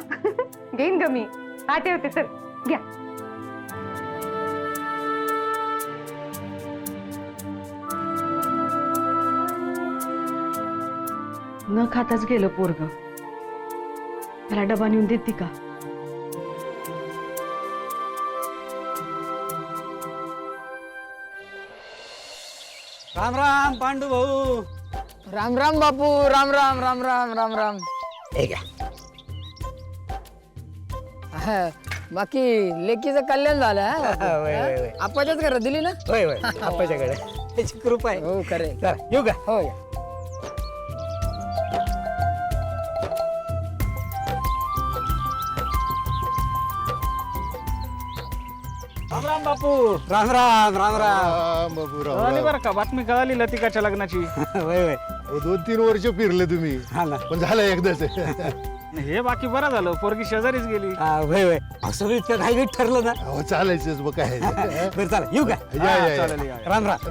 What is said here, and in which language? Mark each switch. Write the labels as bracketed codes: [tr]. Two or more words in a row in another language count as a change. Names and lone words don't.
[mr] घेईन ग मी. हा ठेवते, चल घ्या. न खाताच गेलं पोरग. त्याला डबा नेऊन देते का? राम राम पांडू भाऊ. राम राम बापू. राम राम राम राम राम राम. बाकी लेकीचं कल्याण झालं. आपाच्याच घरात दिली ना? होय होय, आपाच्याकडे त्याची कृपा आहे. हो खरे. येऊ का? हो. राम राम बापू. राम राम राम राम. बाबूराव, बरं का, बातमी कळाली लतिकाच्या लग्नाची. होय होय. 2-3 वर्ष फिरले तुम्ही. हा ना. पण झालं एकदाच. हे बाकी बरं झालं, पोरगी शेजारीच गेली. होय होय. सगळं इतकं घाई ठरलं ना. हो चालायचंच मग काय. बरं चला येऊ का? या, या, या. चालेल, या. राम राम.